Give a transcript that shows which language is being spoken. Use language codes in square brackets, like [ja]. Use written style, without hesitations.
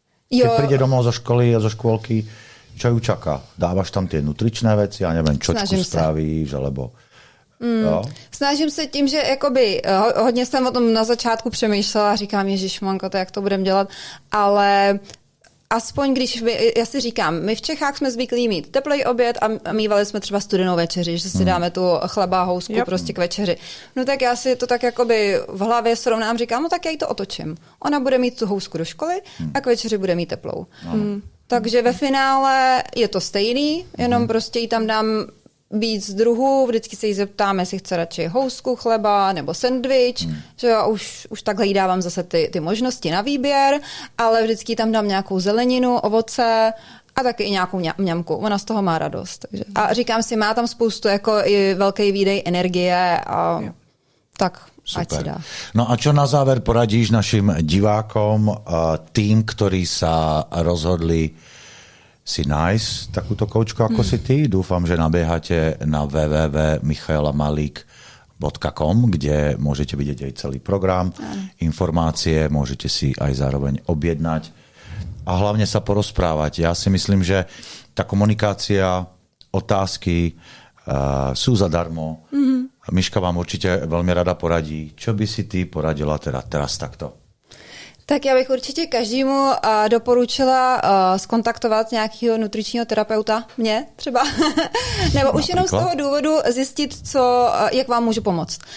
[sk] Keď príde domov zo školy a zo škôlky, čo ju čaká? Dávaš tam tie nutričné veci, [cs] já nevím, čočku [sk] spravíš, alebo... [cs] Snažím se tím, že jakoby, hodně jsem o tom na začátku přemýšlela, říkám, ježišmanko, to jak to budem dělat, ale aspoň když, já si říkám, my v Čechách jsme zvyklí mít teplý oběd a mívali jsme třeba studenou večeři, že si dáme tu chleba, housku prostě k večeři. No tak já si to tak jakoby v hlavě srovnám, říkám, no tak já jí to otočím. Ona bude mít tu housku do školy a k večeři bude mít teplou. Takže ve finále je to stejný, jenom prostě jí tam dám víc druhů, vždycky se jí zeptám, jestli chce radši housku chleba nebo sendvič, že já už takhle jí dávám zase ty možnosti na výběr, ale vždycky tam dám nějakou zeleninu, ovoce A taky i nějakou mňamku. Ona z toho má radost. Takže. A říkám si, má tam spoustu jako i velký výdej energie a tak ať si dá. [sk] No a čo na záver poradíš našim divákom, tým, ktorí sa rozhodli si nájsť takúto koučku ako si ty? Dúfam, že nabiehate na www.michaelamalík.com, kde môžete vidieť aj celý program, informácie, môžete si aj zároveň objednať a hlavne sa porozprávať. Ja si myslím, že tá komunikácia, otázky sú zadarmo. Miška vám určite veľmi rada poradí. Čo by si ty poradila teraz takto? [cs] Tak já bych určitě každému doporučila skontaktovat nějakého nutričního terapeuta, mě třeba, nebo už jenom z toho důvodu zjistit, jak vám můžu pomoct.